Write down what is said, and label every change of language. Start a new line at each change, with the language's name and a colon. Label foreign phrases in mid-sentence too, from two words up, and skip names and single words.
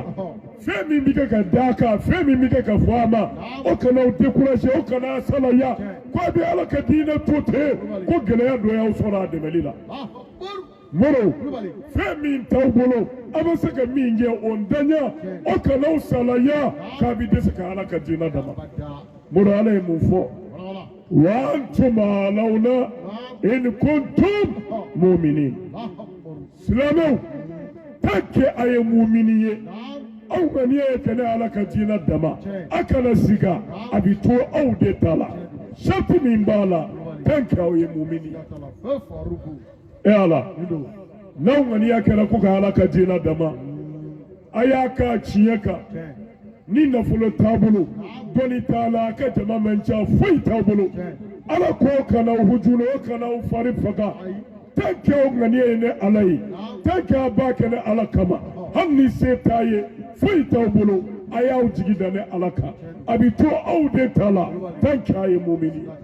Bambara: fɛn min bɛ kɛ ka d'a kan fɛn min bɛ kɛ ka fɔ a ma o kana aw décourager o kana a salaya ko a bɛ ala ka diinɛ to ten ko gɛlɛya dɔ y'aw sɔrɔ a dɛmɛli la mɔrɔ fɛn min t'aw bolo a bɛ se ka min kɛ o ntanya o kana aw salaya k'a bɛ dɛsɛ ka ala ka diinɛ dama mɔrɔ ala ye mun fɔ
Arabic: wa antum alawna in kuntum mu'minin
Bambara: silamɛw
French: tant que
Bambara: a ye mumini ye aw kɔni ye kɛnɛ ala ka diinɛ dama a kana siga a bɛ to aw de ta la sariti min b'a la
French: tant que
Bambara: aw ye mumini e ala n'aw ŋaniya kɛra ko ka ala ka diinɛ dama a y'a k'a tiɲɛ kan ni nafolo t'a bolo dɔnni t'a la a ka jama man ca foyi t'a bolo ala k'o kana aw hujunu o kana aw fari faga
French: tant que
Bambara: aw ŋaniya ye ne ala ye
French: tant que
Bambara: a b'a kɛ ne ala kama hali ni se t'a ye foyi t'aw bolo a y'aw jigi da ne ala kan a bɛ to aw de ta la
French: tant que
Bambara: a ye mumini